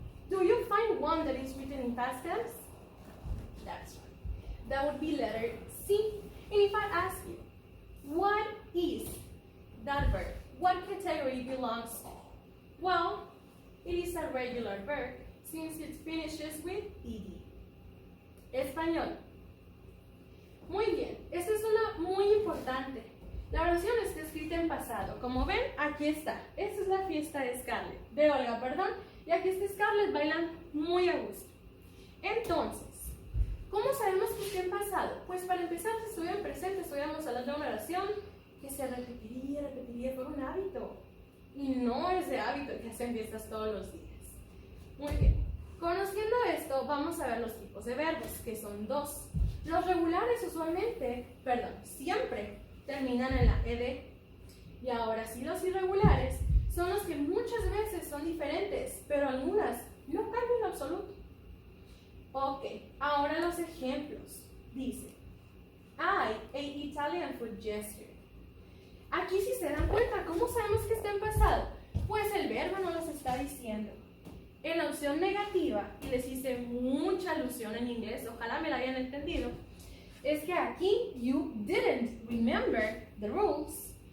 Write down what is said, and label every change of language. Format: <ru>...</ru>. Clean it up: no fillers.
<en>Do you find one that is written in past tense? That's right. That would be letter C. And if I ask you, what is that verb? What category belongs to? Well, it is a regular verb since it finishes with ed.</en> <es>Español. Muy bien, esta es una muy importante. La oración está escrita en pasado. Como ven, aquí está. Esta es la fiesta de Scarlett, de Olga, perdón. Y aquí está Scarlett bailando muy a gusto. Entonces, ¿cómo sabemos que está en pasado? Pues para empezar, si estuviera en presente, estuviéramos hablando de una oración que se repetiría por un hábito. Y no es de hábito que hacen fiestas todos los días. Muy bien. Conociendo esto, vamos a ver los tipos de verbos, que son dos. Los regulares siempre terminan en la ed. Y ahora sí, los irregulares son los que muchas veces son diferentes, pero algunas no cambian en absoluto. Ok, ahora los ejemplos. Dice,</es> <en>I ate Italian food yesterday.</en> <es>Aquí si se dan cuenta, ¿cómo sabemos que está en pasado? Pues el verbo no los está diciendo. En la opción negativa, y les hice mucha alusión en inglés, ojalá me la hayan entendido, es que aquí,</es> <en>you didn't remember the rules.</en>